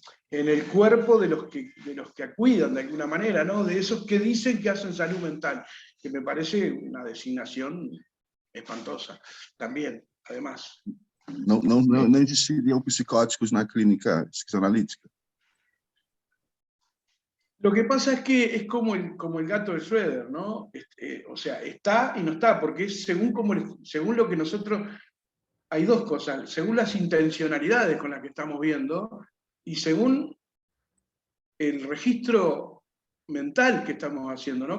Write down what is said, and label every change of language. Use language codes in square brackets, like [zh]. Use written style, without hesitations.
[es] el cuerpo de los que cuidan de alguna manera, ¿no?, de esos que dicen que hacen salud mental, que me parece una designación espantosa también, además. [pt] Não existiriam psicóticos na clínica psicanalítica? [es] Lo que pasa es que es como el gato de Schroeder, ¿no? O sea, está y no está, porque es según lo que nosotros... Hay dos cosas, según las intencionalidades con las que estamos viendo y según el registro mental que estamos haciendo, ¿no?